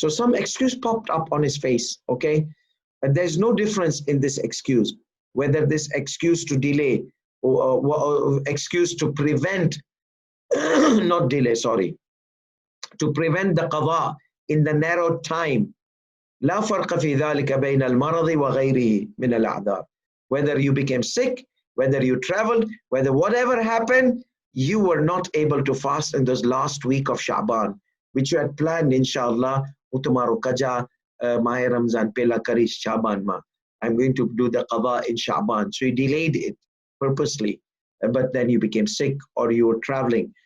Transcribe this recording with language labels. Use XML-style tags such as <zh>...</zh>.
<en>So some excuse popped up on his face, okay? But there's no difference in this excuse, whether this excuse to delay or excuse to prevent, not delay, sorry, to prevent the qadha in the narrow time.</en> <ar>لا فرق في ذلك بين المرض وغيره من الأعذار.</ar> <en>Whether you became sick, whether you traveled, whether whatever happened, you were not able to fast in this last week of Sha'ban, which you had planned, inshallah,</en> <gu>utumaru kaja mahe Ramzan pela karish Sha'ban ma.</gu> <en>I'm going to do the qadha in Sha'ban. So you delayed it purposely, but then you became sick or you were traveling.</en>